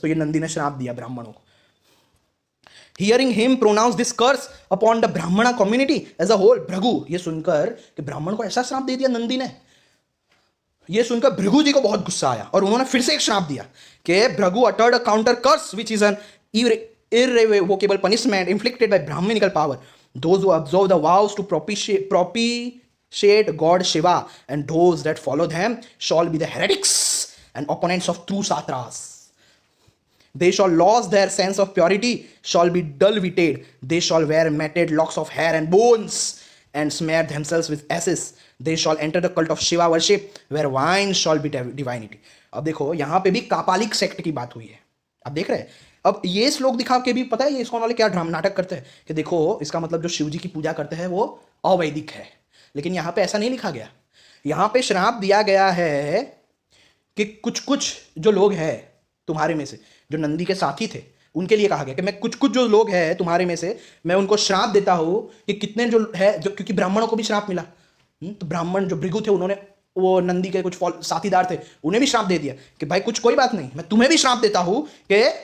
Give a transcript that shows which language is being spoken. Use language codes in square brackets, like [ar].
[hi] तो ये नंदी ने श्राप दिया ब्राह्मणों को. [en] Hearing him pronounce this curse upon the Brahmana community as a whole. [hi] Bhrigu, ये सुनकर कि ब्राह्मण को ऐसा श्राप दे दिया नंदी ने, ये सुनकर भृगु जी को बहुत गुस्सा आया और उन्होंने फिर से एक श्राप दिया कि Bhrigu [en] Uttered a counter curse which is an irrevocable punishment inflicted by Brahminical power. Those who observe the vows to propitiate God Shiva and those that follow them shall be the heretics and opponents of true Satras. They shall lose their sense of purity, shall be dull-witted. They shall wear matted locks of hair and bones. and smear themselves with ashes. They shall enter the cult of Shiva worship, where wine shall be divinity. [hi] अब देखो यहाँ पे भी कापालिक sect की बात हुई है, आप देख रहे हैं। अब ये श्लोक दिखा के भी पता है ये इस्कॉन वाले क्या ड्रामा नाटक करते हैं कि देखो इसका मतलब जो शिव जी की पूजा करते हैं वो अवैदिक है, लेकिन यहाँ पे ऐसा नहीं लिखा गया। यहाँ पे श्राप दिया गया है कि कुछ कुछ जो लोग हैं तुम्हारे में से, जो नंदी के साथी थे, उनके लिए कहा गया कि मैं कुछ कुछ जो लोग हैं तुम्हारे में से मैं उनको श्राप देता हूँ कि कितने जो है, जो क्योंकि ब्राह्मणों को भी श्राप मिला, तो ब्राह्मण जो भृगु थे उन्होंने वो नंदी के कुछ साथीदार थे उन्हें भी श्राप दे दिया कि भाई कुछ कोई बात नहीं, मैं तुम्हें भी श्राप देता हूँ कि